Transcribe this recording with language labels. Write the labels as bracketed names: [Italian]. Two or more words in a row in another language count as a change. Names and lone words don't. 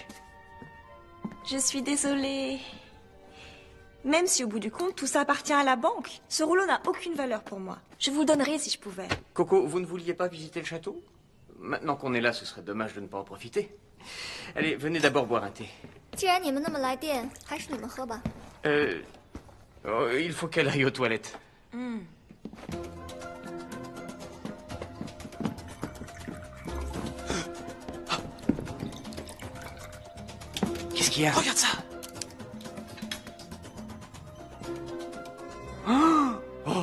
[French] Je suis désolée. Même si au bout du compte, tout ça appartient à la banque, ce rouleau n'a aucune valeur pour moi. Je vous le donnerais si je pouvais. Coco, vous ne vouliez pas visiter le château? Maintenant qu'on est là, ce serait dommage de ne pas en profiter. Allez, venez d'abord boire un thé. [Chinese] 既然你们那么来电，还是你们喝吧。 [French] Il faut qu'elle aille aux toilettes. Qu'est-ce qu'il y a? Regarde ça! Oh!